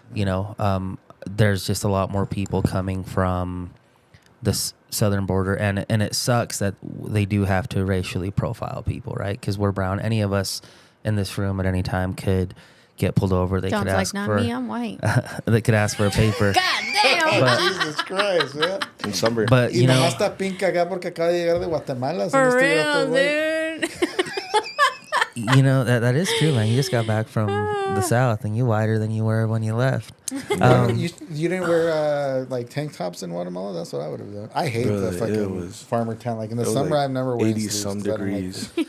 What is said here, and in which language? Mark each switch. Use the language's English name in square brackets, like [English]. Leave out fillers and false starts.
[English] You know, there's just a lot more people coming from the southern border, and it sucks that they do have to racially profile people, right? Because we're brown. Any of us in this room at any time could get pulled over. They could ask not for me, I'm white. they could ask for a paper. God damn. Jesus Christ, man. In sunburn. But you know, [Spanish] está pinca acá porque acaba de llegar de Guatemala. [English] For real, dude. you know that is true, man. You just got back from the south, and you're whiter than you were when you left. You didn't wear like tank tops in Guatemala? That's what I would have done. I hate the fucking farmer town. Like in the summer, like I've never worn 80 some degrees.